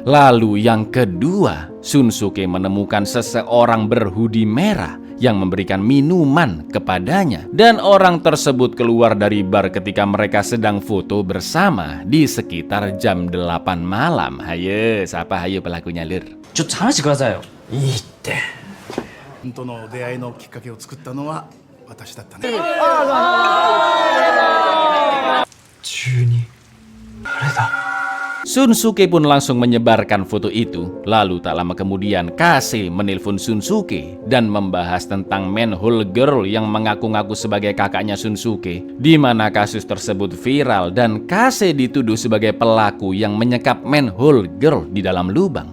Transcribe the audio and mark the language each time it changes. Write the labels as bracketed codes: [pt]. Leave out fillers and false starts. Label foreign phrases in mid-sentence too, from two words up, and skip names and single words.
[id] Lalu yang kedua, Shunsuke menemukan seseorang berhoodie merah yang memberikan minuman kepadanya, dan orang tersebut keluar dari bar ketika mereka sedang foto bersama di sekitar jam 8 malam. Hayo, siapa hayo pelakunya, lur? [ja] ちょっと話してくださいよ。いいって本当の出会いのきっかけを作ったのは私だったね。 12誰だ。 [id] Shunsuke pun langsung menyebarkan foto itu. Lalu tak lama kemudian Kase menelpon Shunsuke dan membahas tentang [en] manhole girl [id] yang mengaku-ngaku sebagai kakaknya Shunsuke, di mana kasus tersebut viral dan Kase dituduh sebagai pelaku yang menyekap [en] manhole girl [id] di dalam lubang.